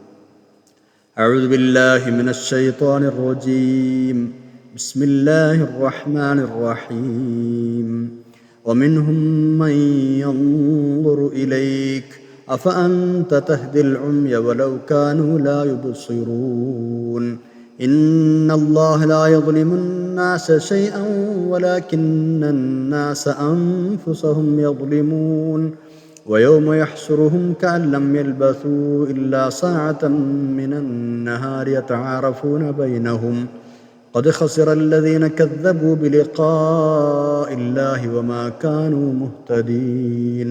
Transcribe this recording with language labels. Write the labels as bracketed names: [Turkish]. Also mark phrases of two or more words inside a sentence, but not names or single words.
[Arabic] أعوذ بالله من الشيطان الرجيم. بسم الله الرحمن الرحيم. ومنهم من ينظر إليك أفأنت تهدي العمي ولو كانوا لا يبصرون. إن الله لا يظلم الناس شيئا ولكن الناس أنفسهم يظلمون. ويوم يحشرهم كأن لم يلبثوا إلا ساعة من النهار يتعارفون بينهم قد خسر الذين كذبوا بلقاء الله وما كانوا مهتدين.